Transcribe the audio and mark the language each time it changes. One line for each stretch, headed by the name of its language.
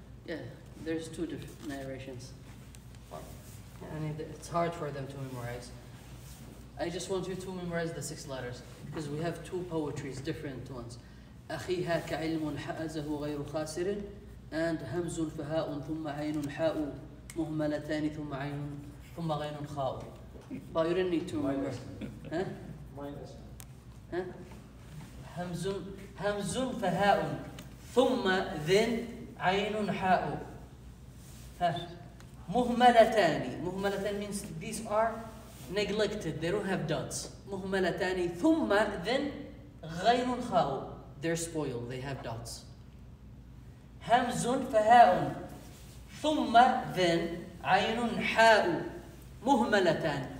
English: Yeah, there's 2 different narrations. And it's hard for them to memorize. I just want you to memorize the 6 letters because we have 2 poetries, different ones.
Arabic: أخي هاك علم حازه غير خاسر and همز فهاء ثم عين حاء مهملتان ثم عين ثم غين خاء.
English: But you didn't need to remember. Huh? Huh?
Arabic: همز فهاء ثم then عين حاء. ها مهملتان.
English: مهملتان means these are neglected. They don't have dots.
Arabic: مهملتان ثم then غين خاء.
English: They're spoiled. They have dots.
Arabic: همز فهاء ثم then عين حاء مهملتان.